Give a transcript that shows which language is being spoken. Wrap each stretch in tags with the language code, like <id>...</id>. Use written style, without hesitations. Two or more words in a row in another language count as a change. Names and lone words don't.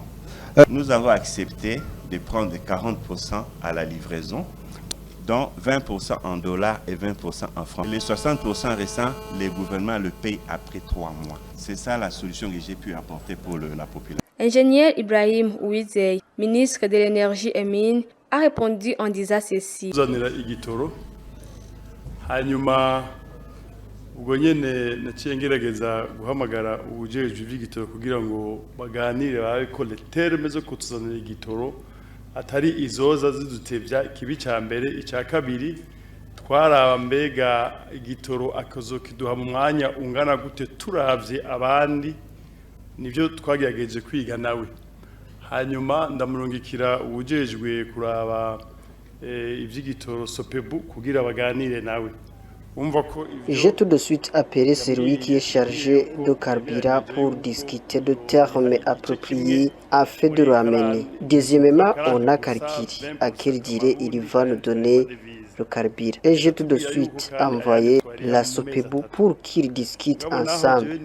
<fr>Nous avons accepté de prendre 40% à la livraison, dont 20% en dollars et 20% en francs. Les 60% restants, le gouvernement le paye après 3 mois. C'est ça la solution que j'ai pu apporter pour la population. Ingénieur Ibrahim Ouizeye, ministre de l'Énergie et Mines, a répondu en disant ceci.</fr> <rn>ubwo nyene naciye ngerageza guhamagara ubujejwe ivy'igitoro kugira ngo baganire ariko</rn> <fr>le terme</fr> <rn>zo kutuzanira igitoro atari izoza zidutevya kibi ca mbere ica kabiri twaraba mbega igitoro akazokiduha mu mwanya ungana gute turavye abandi nivyo twagerageje kwiga nawe hanyuma ndamurungikira ubujejwe kuraba ivy'igitoro SOPEBU kugira baganire nawe.</rn> <fr>J'ai tout de suite appelé celui qui est chargé de carburant pour discuter de termes appropriés afin de le ramener. Deuxièmement, on a calculé à quelle durée il va nous donner le carburant. Et j'ai tout de suite envoyé la SOPEBU pour qu'ils discutent ensemble.</fr>